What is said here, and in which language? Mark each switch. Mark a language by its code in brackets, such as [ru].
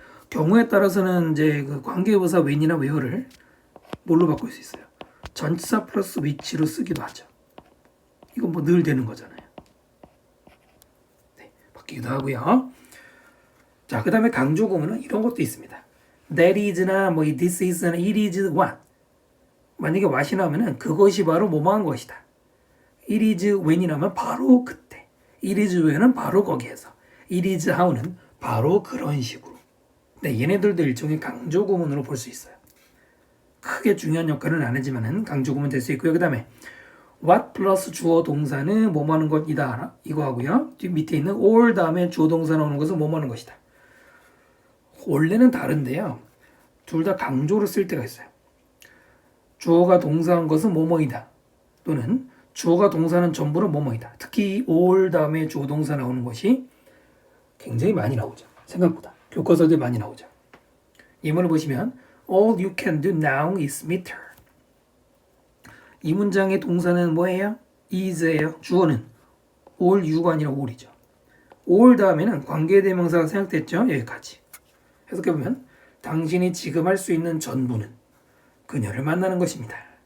[ko] 경우에 따라서는 이제 그 관계부사 when이나 where를 뭘로 바꿀 수 있어요? 전치사 플러스 which로 쓰기도 하죠. 이건 뭐 늘 되는 거잖아요. 네, 바뀌기도 하고요. 자, 그 다음에 강조 구문은 이런 것도 있습니다. [en] That is나 뭐 this is나 it is what. [ko] 만약에 what이 나오면은 그것이 바로 뭐뭐한 것이다. [en] It is when [ko] 이 나오면 바로 그때. [en] It is when은 [ko] 바로 거기에서. [en] It is how는 [ko] 바로 그런 식으로. 네, 얘네들도 일종의 강조 구문으로 볼 수 있어요. 크게 중요한 역할은 안 하지만은 강조 구문 될 수 있고요. 그 다음에 what 플러스 주어 동사는 뭐뭐 하는 것이다. 이거 하고요. 뒤 밑에 있는 all 다음에 주어 동사 나오는 것은 뭐뭐 하는 것이다. 원래는 다른데요. 둘 다 강조를 쓸 때가 있어요. 주어가 동사한 것은 뭐뭐이다. 또는 주어가 동사는 전부는 뭐뭐이다. 특히 all 다음에 주어 동사 나오는 것이 굉장히 많이 나오죠. 생각보다. 교과서들 많이 나오죠. [en] 예문을 보시면 All you can do now is meter. [ko] 이 문장의 동사는 뭐예요? is예요. 주어는 all you가 아니라 all이죠. all 다음에는 관계대명사가 생략됐죠. 여기까지. 해석해보면 당신이 지금 할 수 있는 전부는 그녀를 만나는 것입니다.